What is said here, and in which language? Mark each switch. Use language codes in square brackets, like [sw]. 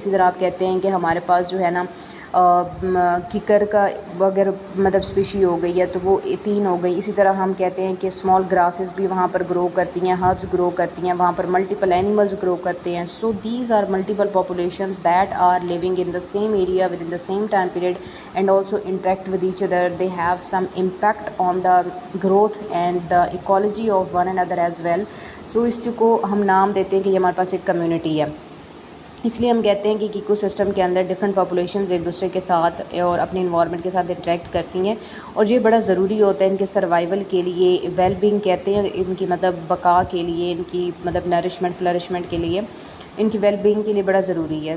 [ur] اسی طرح آپ کہتے ہیں کہ ہمارے پاس جو ہے نا ککر کا اگر مطلب اسپیشی ہو گئی ہے تو وہ 3 ہو گئی. اسی طرح ہم کہتے ہیں کہ اسمال گراسز بھی وہاں پر گرو کرتی ہیں، ہربز گرو کرتی ہیں، وہاں پر ملٹیپل اینیملز گرو کرتے ہیں. [en] So these are multiple populations that are living in the same area with in the same time period and also interact with each other. They have some impact on the growth and the ecology of one another as well. [ur] So اس کو ہم نام دیتے ہیں کہ یہ ہمارے پاس ایک community ہے. اس لیے ہم کہتے ہیں کہ ایکو سسٹم کے اندر ڈفرینٹ پاپولیشنز ایک دوسرے کے ساتھ اور اپنے انوائرمنٹ کے ساتھ انٹریکٹ کرتی ہیں، اور یہ بڑا ضروری ہوتا ہے ان کے سروائیول کے لیے. ویل بینگ کہتے ہیں ان کی مطلب بقا کے لیے، ان کی مطلب نرشمنٹ فلرشمنٹ کے لیے، ان کی ویل بینگ کے لیے بڑا ضروری ہے.